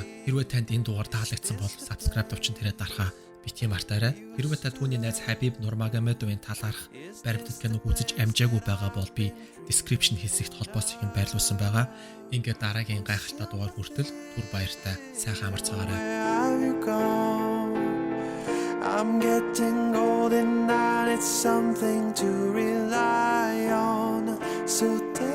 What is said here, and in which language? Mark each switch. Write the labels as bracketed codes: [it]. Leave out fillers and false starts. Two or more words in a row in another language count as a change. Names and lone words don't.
[mn] Хэрвээ танд энэ дугаар таалагдсан бол subscribe товчон тэрэ дарахаа битгий мартаарай. Хэрвээ та түүний найз Хабиб Нурмагомедовын талаарх баримтат киног үзэж амжаагүй байгаа бол би description хэсэгт холбоосыг нь байрлуулсан байгаа. Ингээд дараагийн гайхалтай дугаар хүртэл түр баяртай сайхан амарцгаарай. [en] I'm getting old and it's something to rely on. So